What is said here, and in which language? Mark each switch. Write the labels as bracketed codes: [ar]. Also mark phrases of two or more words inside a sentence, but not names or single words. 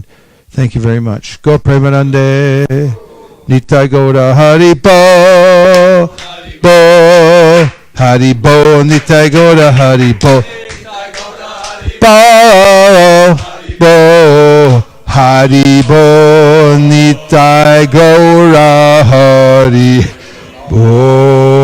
[en] Thank you very much. Go Premanande. [bn] নিতাই গৌর হরি বো. বো। হরি বো. নিতাই গৌর হরি বো. বো। বো. হরি বো. নিতাই গৌর হরি বো.